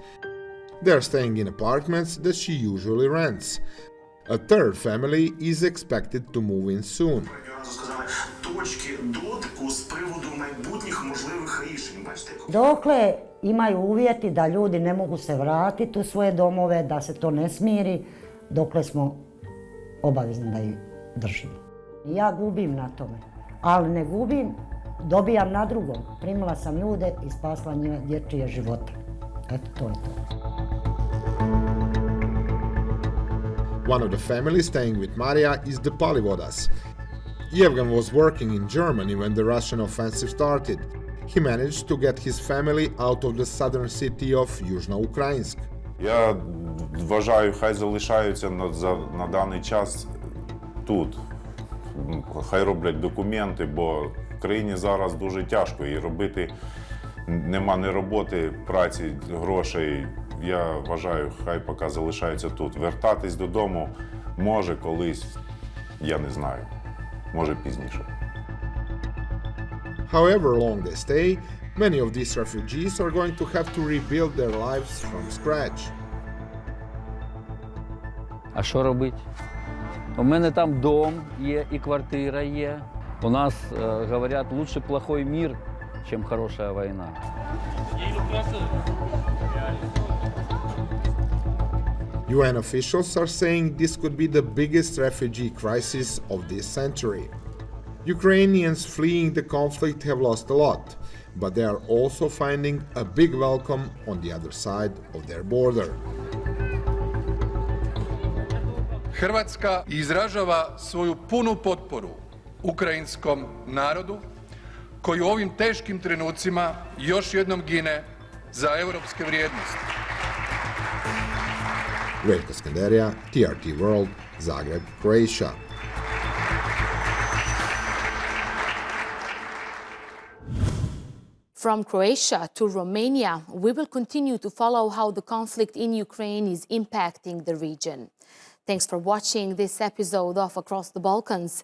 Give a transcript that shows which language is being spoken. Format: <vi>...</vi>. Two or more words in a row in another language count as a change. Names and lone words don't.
<en>They are staying in apartments that she usually rents. A third family is expected to move in soon.</en> <hr>Dokle imaju uvjeti da ljudi ne mogu se vratiti u svoje domove, da se to ne smiri, dokle smo obavezni da ih držimo. Ja gubim na tome, ali ne gubim, dobijam na drugom. Primila sam ljude i spasla njima dječje živote. Eto, to je to.</hr> <en>One of the families staying with Maria is the Palivodas. Yevgen was working in Germany when the Russian offensive started. He managed to get his family out of the southern city of Южноукраїнськ.</en> <uk>Я вважаю, хай залишаються на даний час тут. Хай роблять документи, бо в країні зараз дуже тяжко і робити нема ні роботи, праці, грошей. Я вважаю, хай поки залишаються тут. Вертатись додому може колись, я не знаю, може пізніше.</uk> <en>However long they stay, Many of these refugees are going to have to rebuild their lives from scratch.</en> <uk>А що робити? У мене там дом є і квартира є. У нас, говорять,</uk> <ru>лучше плохой мир, чем хорошая война.</ru> <en>UN officials are saying this could be the biggest refugee crisis of this century. Ukrainians fleeing the conflict have lost a lot, but they are also finding a big welcome on the other side of their border.</en> <hr>Hrvatska izražava svoju punu potporu ukrajinskom narodu koji u ovim teškim trenucima još jednom gine za europske vrijednosti.</hr> <en>Veljko Skenderija, TRT World, Zagreb, Croatia. From Croatia to Romania, we will continue to follow how the conflict in Ukraine is impacting the region. Thanks for watching this episode of Across the Balkans.</en>